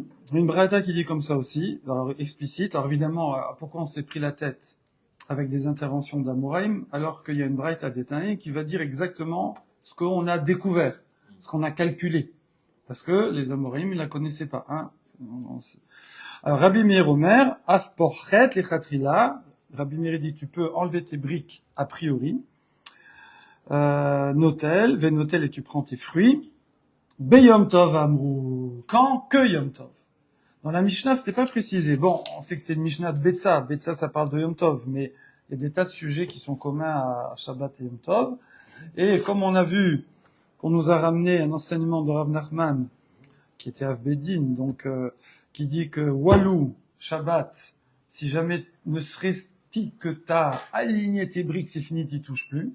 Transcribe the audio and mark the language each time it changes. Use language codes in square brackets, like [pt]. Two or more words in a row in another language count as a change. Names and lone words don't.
[fr] Une braïta qui dit comme ça aussi, alors explicite. Alors évidemment, pourquoi on s'est pris la tête avec des interventions d'Amoraïm, alors qu'il y a une braïta d'Etaïm qui va dire exactement ce qu'on a découvert, ce qu'on a calculé. Parce que les Amoraïm, ils la connaissaient pas, hein. Alors, [he] רבי מאיר אומר, אף פורש לכתחילה. [fr] Rabbi Meir dit, tu peux enlever tes briques a priori. [he] נוטל, ונוטל, [fr] et tu prends tes fruits. [he] ביום טוב אמרו. [fr] Quand? Que Yom Tov. Dans la Mishnah, c'était pas précisé. Bon, on sait que c'est une Mishnah de Betsa. Betsa, ça parle de Yom Tov, mais il y a des tas de sujets qui sont communs à Shabbat et Yom Tov. Et comme on a vu qu'on nous a ramené un enseignement de Rav Nachman, qui était Avbedin, donc qui dit que Walou, Shabbat, si jamais ne serait-il que t'as aligné tes briques, c'est fini, t'y touches plus.